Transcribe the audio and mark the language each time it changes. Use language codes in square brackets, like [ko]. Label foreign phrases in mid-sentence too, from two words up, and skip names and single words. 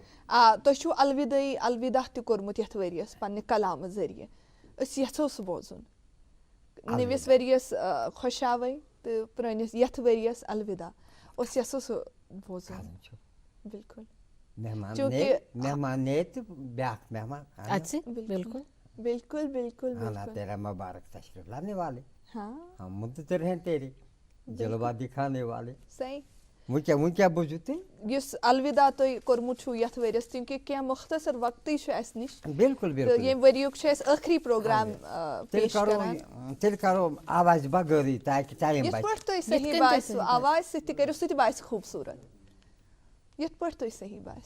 [ks] تۄہہِ چھُو الودٲعی الوداع تہِ کوٚرمُت یتھ ؤرِیس پننہِ کلامہٕ ذٔریعہِ أسۍ یژھو سُہ بوزُن نٔوِس ؤرِیس خۄشاوے تہٕ پرٲنِس یتھ ؤرِیس الوداع أسۍ یژھو سُہ بوزُن بالکل مہمان نے تہٕ بیٛاکھ مہمان بالکل بالکل بالکل [ur] آنا تیرا مبارک تشریف لانے والے ہم منتظر ہیں تیرے جلوہ دکھانے والے صحیح [ks] وۄنۍ کیٛاہ بوٗزِو تُہۍ یُس الوداع تۄہہِ کوٚرمُت چھُو یتھ ؤرِیس کیونکہِ کینٛہہ مختصر وقتٕے چھُ اسہِ نِش بالکل تہٕ ییٚمہِ ؤریُک چھُ اسہِ ٲخری پروگرام تیٚلہِ کرو آوازِ بغٲرٕے تاکہِ ٹایم یِتھ پٲٹھۍ تۄہہِ صحیح باسِوٕ آواز سۭتۍ تہِ کٔرِو سُہ تہِ باسہِ خوٗبصوٗرت یِتھ پٲٹھۍ تۄہہِ صحیح باسہِ